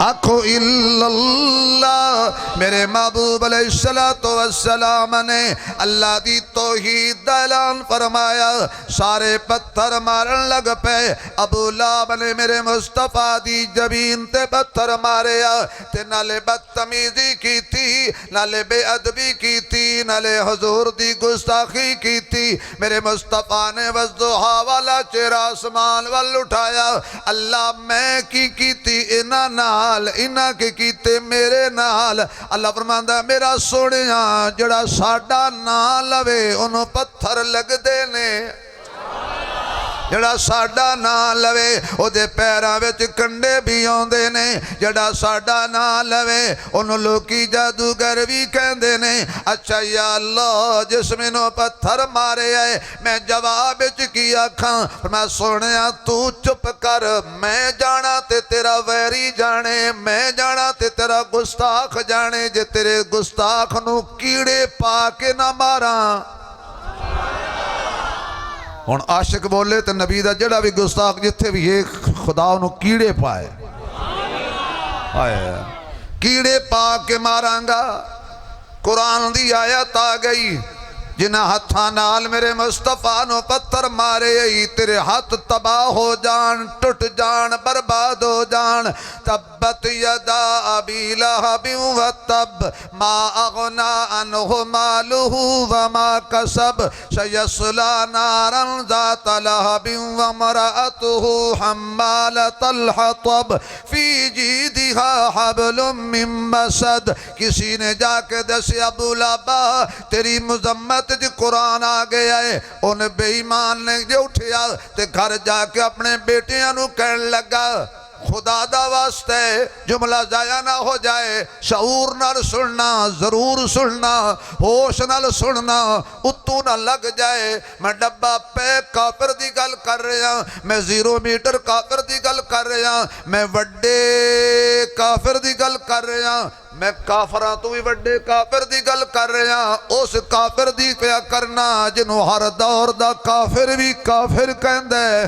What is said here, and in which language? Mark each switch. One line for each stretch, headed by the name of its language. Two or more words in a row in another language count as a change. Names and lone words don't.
Arabic: الا اللہ۔
Punjabi: میرے محبوب علیہ السلام نے اللہ دی توحید دا اعلان فرمایا، سارے پتھر مارن لگ پے۔ ابو لہب نے میرے مصطفیٰ دی جبین تے پتھر ماریا تے نالے بدتمیزی کی تھی، نالے بے ادبی کی تھی، نالے حضور دی گستاخی کی تھی۔ میرے مصطفیٰ نے وضحا والا چہرہ آسمان وال اٹھایا، اللہ میں کی تھی انہاں نال، انہاں کی کیتے میرے نال۔ اللہ فرماندا ہے میرا سونیاں جڑا ساڈا نال لوے انہوں پتھر لگ دے نے، جڑا ساڈا نام لوے او دے پیراں وچ کنڈے بھی آندے نے، جڑا ساڈا نام لوے انہوں لوکی جادوگر بھی کہندے نے۔ اچھا یا اللہ جس مینوں پتھر مارے آئے میں جواب وچ کی آکھاں، میں سونیا تو چپ کر، میں جانا تے تیرا ویری جانے، میں جانا تے تیرا گستاخ جانے، جے تیرے گستاخ نو کیڑے پا کے نہ ماراں۔ ہن عاشق بولے تے نبی دا جڑا بھی گستاخ جتھے بھی یہ خدا انہوں کیڑے پائے، کیڑے پا کے ماراں گا۔ قرآن دی آیت آ گئی، جنہ ہتھاں نال میرے مصطفیٰ نو پتھر مارے ای تیرے ہاتھ تباہ ہو جان، ٹٹ جان، برباد ہو جان۔
Arabic: تبت یدا ابی لہب وتب ما اغنا عنہ مالہ وما کسب سیصلی نارا ذات لہب وامرأتہ حمالۃ الحطب فی جیدہا حبل من مسد۔
Punjabi: کسی نے جا کے دسیا ابو لہب تیری مذمت دی قرآن آ گیا ہے۔ ان بے ایمان نے جو اٹھیا تے گھر جا کے اپنے بیٹیاں نو کہن لگا خدا دا واسطے جملہ ضائع نہ ہو جائے، شعور نال سننا، ضرور سننا، ہوش نال سننا، اتو نہ لگ جائے۔ میں ڈبہ پہ کافر دی گل کر رہا، میں زیرو میٹر کافر دی گل کر رہا، میں وڈے کافر دی گل کر رہا، میں کافراں تو بھی وڈے کافر دی گل کر رہا، اس کافر دی پیا کرنا جنہوں ہر دور دا کافر بھی کافر کہندے۔